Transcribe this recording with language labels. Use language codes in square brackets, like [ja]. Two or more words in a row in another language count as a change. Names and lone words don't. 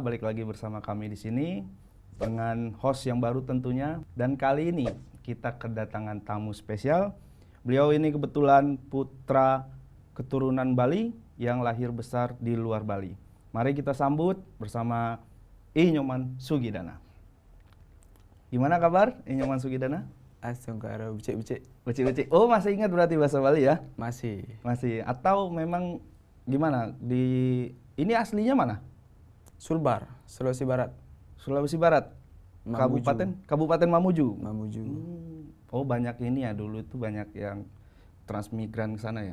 [id] Balik lagi bersama kami di sini dengan host yang baru tentunya. Dan kali ini kita kedatangan tamu spesial. Beliau ini kebetulan putra keturunan Bali yang lahir besar di luar Bali. Mari kita sambut bersama I Nyoman Sugidana. Gimana kabar I Nyoman Sugidana? [ban] Asungkara becek-becek. Becek-becek. [id] Oh masih ingat berarti bahasa Bali ya? Masih. Masih. Atau memang gimana? Ini aslinya mana? Sulbar, Sulawesi Barat. Sulawesi Barat. Mamuju. Kabupaten Mamuju. Mamuju. Oh banyak ini ya, dulu itu banyak yang transmigran ke sana ya.